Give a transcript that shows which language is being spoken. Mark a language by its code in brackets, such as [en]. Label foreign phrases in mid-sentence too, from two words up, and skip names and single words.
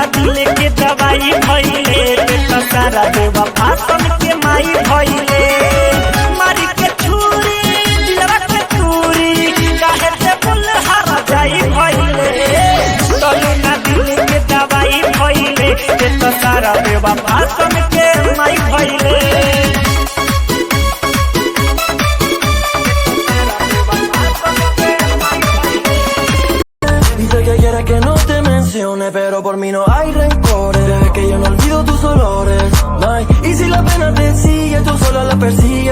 [bho] दिले के दवाई भइले त सारा बेवफा सन के माई भइले मारी के छुरी दिलवा के चूरी काहे से बुल हरा जाई भइले तबे न दिले के दवाई भइले त सारा बेवफा सन के माई भइले [es] Que no te mencione, pero por mí no hay rencores. Deja que yo no olvido tus olores, ay. Y si la pena te sigue, tú sola la persigues.